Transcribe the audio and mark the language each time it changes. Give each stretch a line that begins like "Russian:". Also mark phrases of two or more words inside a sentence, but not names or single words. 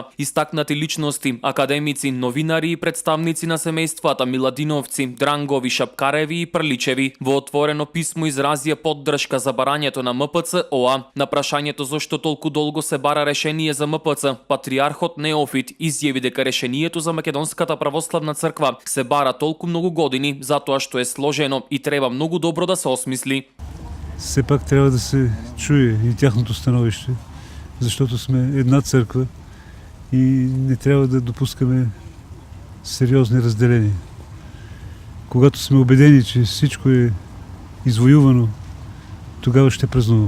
Macedonian: Истакнати личности, академици, новинари и представници на семејствата Миладиновци, Дрангови, Шапкареви и Прличеви во отворено писмо изразија поддршка за барањето на МПЦ ОА. На прашањето зошто толку долго се бара решение за МПЦ, патриархот Неофит изјави дека решението за Македонската православна црква се бара толку многу години затоа што е сложено и треба многу добро да се осмисли.
Bulgarian: Все пак трябва да се чуе и тяхното становище, защото сме една църква и не трябва да допускаме сериозни разделения. Когато сме убедени, че всичко е извоювано, тогава ще празнуваме.